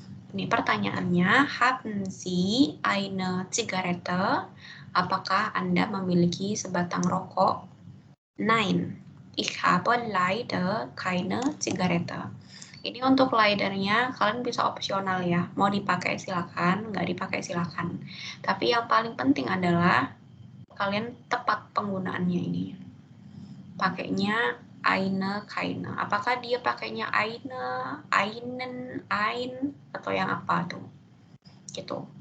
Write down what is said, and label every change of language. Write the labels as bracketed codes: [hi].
[id] Ini pertanyaannya, [de] haben Sie eine Zigarette? [id] Apakah Anda memiliki sebatang rokok? [de] Nein, ich habe leider keine Zigarette. [id] Ini untuk leidernya kalian bisa opsional ya. Mau dipakai silakan, nggak dipakai silakan. Tapi yang paling penting adalah kalian tepat penggunaannya ini. Pakainya eine, keine. Apakah dia pakainya eine, einen, ein, atau yang apa tuh? Gitu.